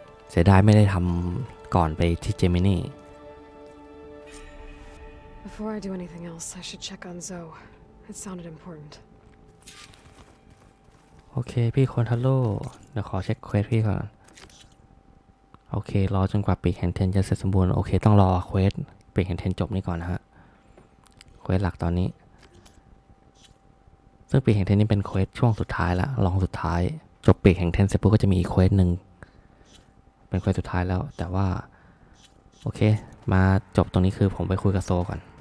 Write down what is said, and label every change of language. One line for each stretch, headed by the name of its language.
Thai: เสียดายไม่ได้ทำก่อนไปที่เจมินี
English: Before I do anything else, I should check on Zoe. It sounded important.
Thai: โอเคพี่โคทาโร่เดี๋ยวขอเช็คเควสพี่ก่อนโอเครอจนกว่าปีกแห่งเทนจะเสร็จสมบูรณ์โอเคต้องรอเควสปีกแห่งเทนจบนี่ก่อนนะฮะเควสหลักตอนนี้ซึ่งปีกแห่งเทนนี่เป็นเควสช่วงสุดท้ายละลองสุดท้ายจบปีกแห่งเทนเสร็จปุ๊บก็จะมีอีกเควสหนึ่งเป็นเควสสุดท้ายแล้วแต่ว่าโอเคมาจบตรงนี้คือผมไปคุยกับโซก่อน